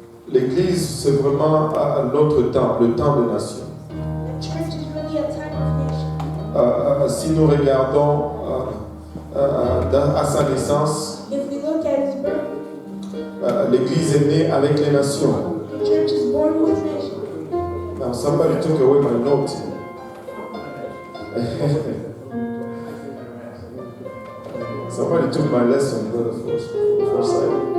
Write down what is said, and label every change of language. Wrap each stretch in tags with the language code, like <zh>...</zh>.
<fr>l'Église, c'est vraiment notre temps, le temps des nations.</fr> <en>the church is really a time of nation.</en> <fr>Si nous regardons à sa naissance,</fr> <en>If we look at his birth,</en> <fr>l'Église est née avec les nations.</fr> <en>the church is born with nations. Now somebody took away my note. Somebody took my lesson, brother, first side.</en>